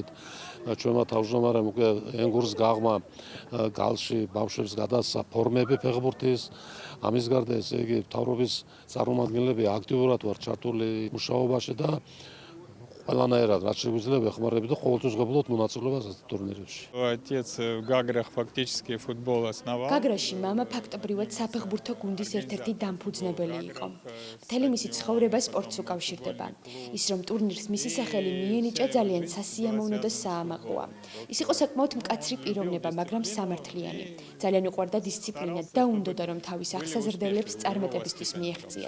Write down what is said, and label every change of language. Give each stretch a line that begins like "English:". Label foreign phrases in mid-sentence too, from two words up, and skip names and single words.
Georgian: ჩვენმა თავმჯდომარემ უკვე ენგურს გაღმა გალში ბავშვებს გადასცა ფორმები ფეხბურთის. ამის გარდა ესე იგი მთავრობის წარმომადგენლები აქტიურად ვართ ჩართული მუშაობაში და ყველანაირად რაც შეგვიძლია ვეხმარებით და ყოველთვის ვღებულობთ მონაწილეობას ამ ტურნირებში.
Russian: Отец в Гаграх фактически футбол основал.
Georgian: გაგრაში მამა ფაქტობრივად საფეხბურთო გუნდის ერთ-ერთი დამფუძნებელი იყო. მთელი მისი ცხოვრება სპორტს უკავშირდება. ის რომ ტურნირს მისი სახელი მიენიჭა ძალიან სასიამოვნო და საამაყოა. ის იყო საკმაოდ მკაცრი პიროვნება, მაგრამ სამართლიანი. ძალიან უყვარდა დისციპლინა და უნდოდა რომ თავის აღსაზრდელებს წარმატებისთვის მიეღწიათ.